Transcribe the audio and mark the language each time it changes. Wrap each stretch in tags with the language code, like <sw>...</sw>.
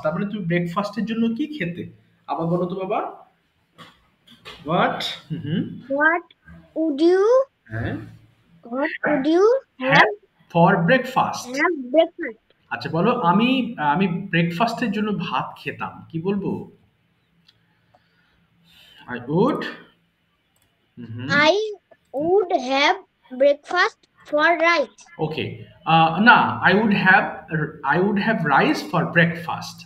<bn>তার মানে তুমি ব্রেকফাস্টের জন্য কি খেতে? আবার বলো তো বাবা। হোয়াট?</bn> <en>What would you?</en> <bn>হ্যাঁ,</bn> <en>What would you have? For breakfast. Have breakfast.</en> <bn>আচ্ছা বলো, আমি ব্রেকফাস্টের জন্য ভাত খেতাম, কি বলবো?</bn> <en>I would I would have breakfast for rice. ওকে, না, I would have rice for breakfast.</en>